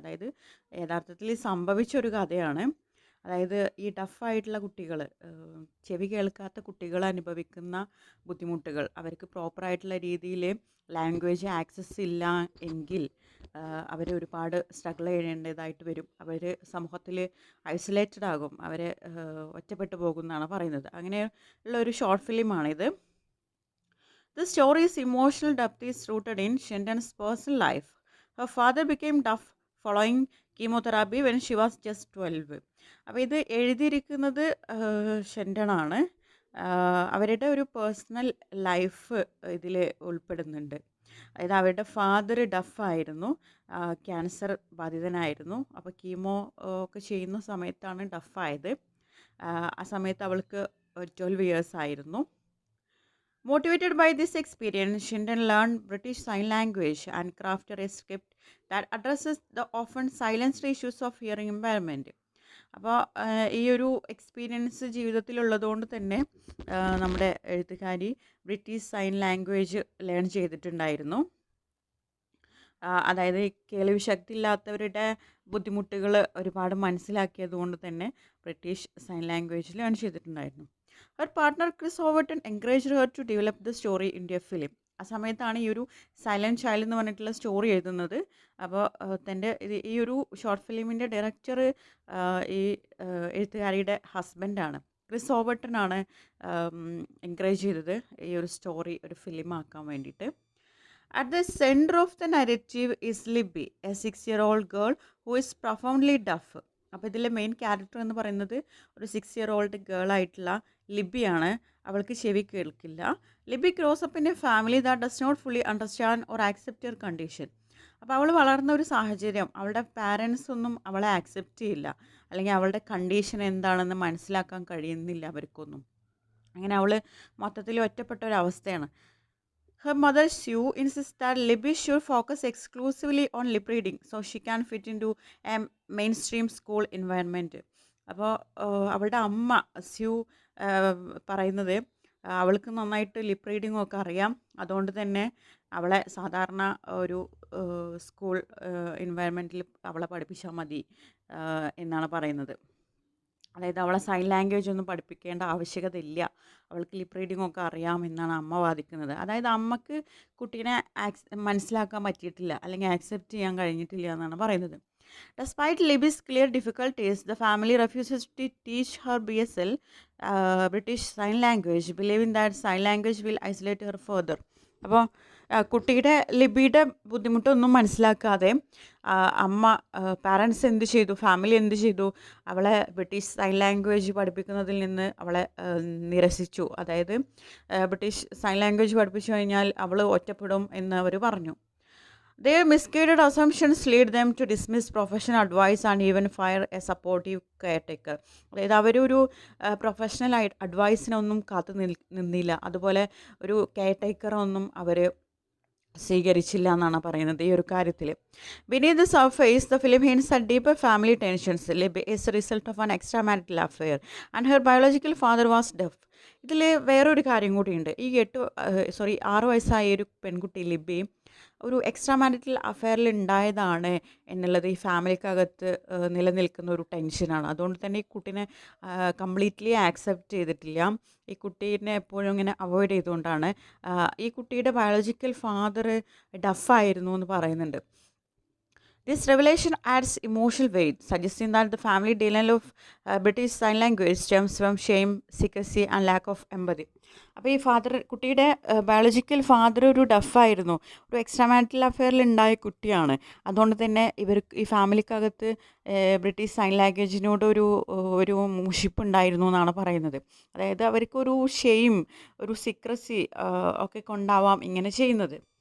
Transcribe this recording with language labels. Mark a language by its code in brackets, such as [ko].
[ml] അതായത് യഥാർത്ഥത്തിൽ സംഭവിച്ചൊരു കഥയാണ്. അതായത് ഈ ഡഫായിട്ടുള്ള കുട്ടികൾ, ചെവി കേൾക്കാത്ത കുട്ടികൾ അനുഭവിക്കുന്ന ബുദ്ധിമുട്ടുകൾ, അവർക്ക് പ്രോപ്പറായിട്ടുള്ള രീതിയിൽ ലാംഗ്വേജ് ആക്സസ് ഇല്ല എങ്കിൽ അവർ ഒരുപാട് സ്ട്രഗിൾ ചെയ്യേണ്ടതായിട്ട് വരും. അവർ സമൂഹത്തിൽ ഐസൊലേറ്റഡ് ആകും, അവർ ഒറ്റപ്പെട്ടു പോകുമെന്നാണ് പറയുന്നത്. അങ്ങനെയുള്ള ഒരു short ഫിലിമാണിത്. [en] The story's emotional depth is rooted in Shendon's personal life. Her father became deaf following chemotherapy when she was just 12. [ml] അപ്പോൾ ഇത് എഴുതിയിരിക്കുന്നത് ഷെൻഡനാണ്. അവരുടെ ഒരു പേഴ്സണൽ ലൈഫ് ഇതിൽ ഉൾപ്പെടുന്നുണ്ട്. അതായത് അവരുടെ ഫാദർ ഡഫായിരുന്നു, ക്യാൻസർ ബാധിതനായിരുന്നു. അപ്പോൾ കീമോ ഒക്കെ ചെയ്യുന്ന സമയത്താണ് ഡഫായത്. ആ സമയത്ത് അവൾക്ക് 12 years ആയിരുന്നു. [en] Motivated by this experience, Shendon learned British Sign Language and crafted a script that addresses the often silenced issues of hearing impairment. [ml] അപ്പോൾ ഈ ഒരു എക്സ്പീരിയൻസ് ജീവിതത്തിലുള്ളതുകൊണ്ട് തന്നെ നമ്മുടെ എഴുത്തുകാരി ബ്രിട്ടീഷ് സൈൻ ലാംഗ്വേജ് ലേൺ ചെയ്തിട്ടുണ്ടായിരുന്നു. അതായത് കേൾവി ശക്തി ഇല്ലാത്തവരുടെ ബുദ്ധിമുട്ടുകൾ ഒരുപാട് മനസ്സിലാക്കിയത് കൊണ്ട് തന്നെ ബ്രിട്ടീഷ് സൈൻ ലാംഗ്വേജ് ലേൺ ചെയ്തിട്ടുണ്ടായിരുന്നു. [en] Her partner Chris Overton encouraged her to develop the story into a film. [ml] ആ സമയത്താണ് ഈ ഒരു സൈലൻറ്റ് ചൈൽഡ് എന്ന് പറഞ്ഞിട്ടുള്ള സ്റ്റോറി എഴുതുന്നത്. അപ്പോൾ തൻ്റെ ഈ ഒരു ഷോർട്ട് ഫിലിമിൻ്റെ ഡയറക്ടർ ഈ എഴുത്തുകാരിയുടെ ഹസ്ബൻഡാണ്. ക്രിസ് ഓവർട്ടനാണ് എൻകറേജ് ചെയ്തത് ഈ ഒരു സ്റ്റോറി ഒരു ഫിലിമാക്കാൻ വേണ്ടിയിട്ട്. [en] At the center of the narrative is Libby, a 6-year-old girl who is profoundly deaf. [ml] അപ്പോൾ ഇതിലെ മെയിൻ ക്യാരക്ടർ എന്ന് പറയുന്നത് ഒരു 6-year-old ഗേൾ ആയിട്ടുള്ള ലിബിയാണ്. അവൾക്ക് ചെവി കേൾക്കില്ല. [en] Libby grows up in a family that does not fully understand or accept your condition. [ml] അപ്പോൾ അവൾ വളർന്ന ഒരു സാഹചര്യം, അവളുടെ പാരൻസ് ഒന്നും അവളെ ആക്സെപ്റ്റ് ചെയ്യില്ല, അല്ലെങ്കിൽ അവളുടെ കണ്ടീഷൻ എന്താണെന്ന് മനസ്സിലാക്കാൻ കഴിയുന്നില്ല അവർക്കൊന്നും. അങ്ങനെ അവൾ മൊത്തത്തിൽ ഒറ്റപ്പെട്ട ഒരു അവസ്ഥയാണ്. [en] Her mother Sue insists that Libby should focus exclusively on lip reading so she can fit into a mainstream school environment. [ml] അപ്പോൾ അവളുടെ അമ്മ സ്യൂ പറയുന്നത് അവൾക്ക് നന്നായിട്ട് ലിപ്പ് റീഡിങ്ങും ഒക്കെ അറിയാം, അതുകൊണ്ട് തന്നെ അവളെ സാധാരണ ഒരു സ്കൂൾ എൻവയൺമെൻറ്റിൽ അവളെ പഠിപ്പിച്ചാൽ മതി എന്നാണ് പറയുന്നത്. അതായത് അവളെ സൈൻ ലാംഗ്വേജ് ഒന്നും പഠിപ്പിക്കേണ്ട ആവശ്യകതയില്ല, അവൾക്ക് ലിപ്പ് റീഡിംഗ് ഒക്കെ അറിയാമെന്നാണ് അമ്മ വാദിക്കുന്നത്. അതായത് അമ്മക്ക് കുട്ടീനെ മനസ്സിലാക്കാൻ പറ്റിയിട്ടില്ല, അല്ലെങ്കിൽ ആക്സെപ്റ്റ് ചെയ്യാൻ കഴിഞ്ഞിട്ടില്ല എന്നാണ് പറയുന്നത്. [en] Despite Libby's clear difficulties, the family refuses to teach her BSL, British Sign Language, believing that sign language will isolate her further. [ml] അപ്പോൾ കുട്ടിയുടെ ലിബിയുടെ ബുദ്ധിമുട്ടൊന്നും മനസ്സിലാക്കാതെ അമ്മ പാരൻസ് എന്ത് ചെയ്തു, ഫാമിലി എന്ത് ചെയ്തു, അവളെ ബ്രിട്ടീഷ് സൈൻ ലാംഗ്വേജ് പഠിപ്പിക്കുന്നതിൽ നിന്ന് അവളെ നിരസിച്ചു. അതായത് ബ്രിട്ടീഷ് സൈൻ ലാംഗ്വേജ് പഠിപ്പിച്ചു കഴിഞ്ഞാൽ അവൾ ഒറ്റപ്പെടും എന്ന് അവർ പറഞ്ഞു. [en] Their misguided assumptions lead them to dismiss professional advice and even fire a supportive caretaker. [ml] അതായത് അവരൊരു പ്രൊഫഷണൽ അഡ്വൈസിനൊന്നും കാത്തു നിന്നില്ല, അതുപോലെ ഒരു കെയർടേക്കറൊന്നും അവർ സ്വീകരിച്ചില്ല എന്നാണ് പറയുന്നത് ഈ ഒരു കാര്യത്തിൽ. [en] Beneath the surface, the film hints at deeper family tensions. Libby is a result of an extramarital affair and her biological father was deaf. [ml] ഇതിൽ വേറൊരു കാര്യം കൂടിയുണ്ട്. ഈ 6 വയസ്സായ ഒരു പെൺകുട്ടി ലിബി, ഒരു എക്സ്ട്രാ മാരിറ്റൽ അഫെയറിൽ ഉണ്ടായതാണ് എന്നുള്ളത് ഈ ഫാമിലിക്കകത്ത് നിലനിൽക്കുന്ന ഒരു ടെൻഷനാണ്. അതുകൊണ്ട് തന്നെ ഈ കുട്ടീനെ കംപ്ലീറ്റ്ലി ആക്സെപ്റ്റ് ചെയ്തിട്ടില്ല. ഈ കുട്ടീനെ എപ്പോഴും ഇങ്ങനെ അവോയ്ഡ് ചെയ്തുകൊണ്ടാണ്. ഈ കുട്ടിയുടെ ബയോളജിക്കൽ ഫാദർ ഡഫായിരുന്നു എന്ന് പറയുന്നുണ്ട്. [en] This revelation adds emotional weight, suggesting that the family denial of British Sign Language stems from shame, secrecy, and lack of empathy. [ml] അപ്പോൾ ഈ കുട്ടിയുടെ ബയോളജിക്കൽ ഫാദർ ഒരു ഡഫായിരുന്നു, ഒരു എക്സ്ട്രാ മാരിറ്റൽ അഫെയറിൽ ഉണ്ടായ കുട്ടിയാണ്. അതുകൊണ്ട് തന്നെ ഈ ഫാമിലിക്കകത്ത് ബ്രിട്ടീഷ് സൈൻ ലാംഗ്വേജിനോട് ഒരു മുഷിപ്പുണ്ടായിരുന്നു എന്നാണ് പറയുന്നത്. അതായത് അവർക്കൊരു ഷെയിം, ഒരു സീക്രസി ഒക്കെ കൊണ്ടാവാം ഇങ്ങനെ ചെയ്യുന്നത്.